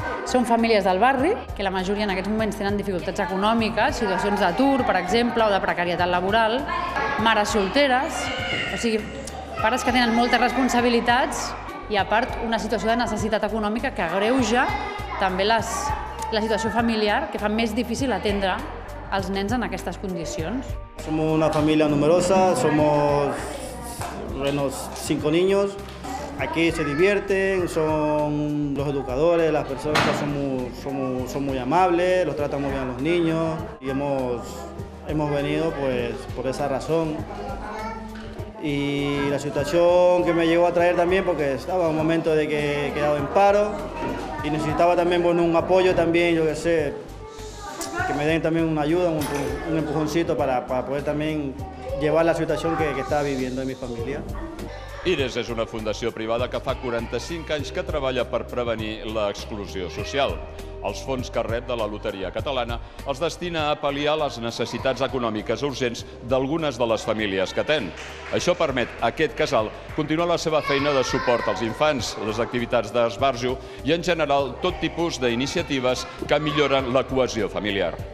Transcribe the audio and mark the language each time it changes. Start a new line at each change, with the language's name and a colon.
Catalan: Són famílies del barri, que la majoria en aquests moments tenen dificultats econòmiques, situacions d'atur, per exemple, o de precarietat laboral, mares solteres, o sigui, pares que tenen moltes responsabilitats i, a part, una situació de necessitat econòmica que agreuja també la situació familiar, que fa més difícil atendre els nens en aquestes condicions.
Spanish: Somos una familia numerosa, somos 5 niños. Aquí se divierten, son los educadores, las personas son muy amables, los tratan muy bien a los niños y hemos venido pues por esa razón. Y la situación que me llegó a traer también porque estaba en un momento de que he quedado en paro y necesitaba también un apoyo también, yo qué sé, que me den también una ayuda, un empujoncito para poder también llevar la situación que estaba viviendo en mi familia.
Catalan: IRES és una fundació privada que fa 45 anys que treballa per prevenir l'exclusió social. Els fons que rep de la loteria catalana els destina a pal·liar les necessitats econòmiques urgents d'algunes de les famílies que atén. Això permet a aquest casal continuar la seva feina de suport als infants, les activitats d'esbarjo i, en general, tot tipus d'iniciatives que milloren la cohesió familiar.